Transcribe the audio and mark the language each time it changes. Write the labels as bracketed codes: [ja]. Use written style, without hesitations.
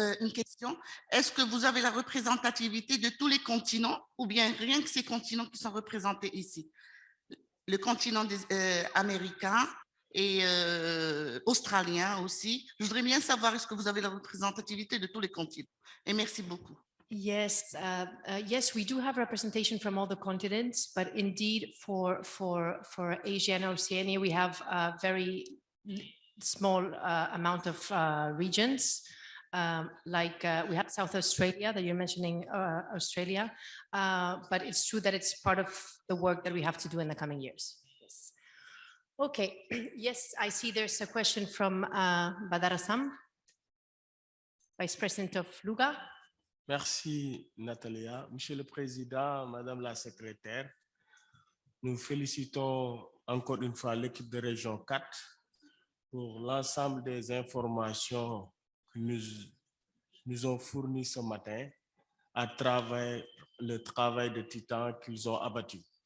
[fr] Une question, est-ce que vous avez la représentativité de tous les continents ou bien rien que ces continents qui sont représentés ici? Le continent américain et australien aussi. Je voudrais bien savoir, est-ce que vous avez la représentativité de tous les continents? Et merci beaucoup. [en] Yes, yes, we do have representation from all the continents, but indeed for Asia and Oceania, we have a very small amount of regions. Like we have South Australia that you're mentioning, Australia, but it's true that it's part of the work that we have to do in the coming years. Yes. Okay, yes, I see there's a question from Badarassam, Vice President of Luga. [fr] Merci, Natalia. Monsieur le Président, Madame la Secrétaire, nous félicitons encore une fois l'équipe de Région 4 pour l'ensemble des informations que nous ont fournies ce matin à travers le travail de titan qu'ils ont abattu.